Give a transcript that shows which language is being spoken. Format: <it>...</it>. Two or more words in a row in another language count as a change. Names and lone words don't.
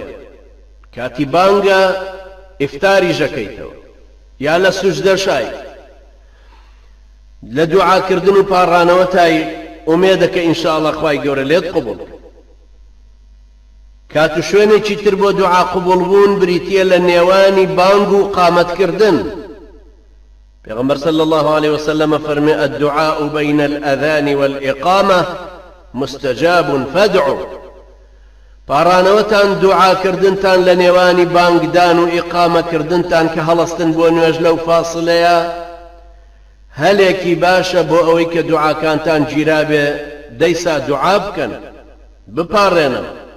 <ckb>کاتی بانگە ئیفتاری ژەکەیتەوە یا لە سوجدەشای، لە دوعاکردن و پاڕانەوە تای ئومێدەکە ئینشاءڵڵا خوای گەورە لێت قوبوڵ. کات و شوێنێکی تر بۆ دوعا قوبوڵبوون بریتیە لە نێوانی بانگ و قامەتکردن.</ckb> <ar>پیغمبر صلی الله عليه وسلم فرمي: الدعاء بين الأذان والإقامة مستجاب فادعوا.</ar> <ckb>پارانەوەتان دوعا کردنتان لە نێوانی بانگدان و ئیقامە کردنتان کە هەڵەستن بۆ نوێژ لەو فاسڵەیە هەلێکی باشە بۆ ئەوەی کە دوعاکانتان گیرا بێ. دەیسا دوعا بکەن، بپارڕێنەوە.</ckb>